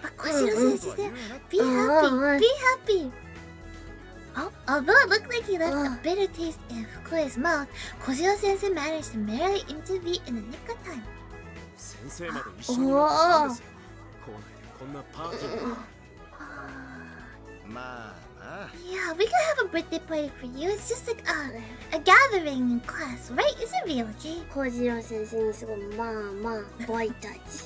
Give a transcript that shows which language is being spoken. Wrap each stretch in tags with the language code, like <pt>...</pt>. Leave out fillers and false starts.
<en>But Koshiro says that be happy, be happy. Oh, although it looked like he left a bitter taste in Fukuya's mouth, Koshiro sensei managed to merely intervene in the nick of time.</en> <ja>先生まで一緒になってたんですよ校内でこんなパーティーをまあまあ</ja> <en>Yeah, we can have a birthday party for you. It's just like a gathering in class, right? Isn't it okay?</en> <ja>小次郎先生にすごいまあボディタッチ</ja>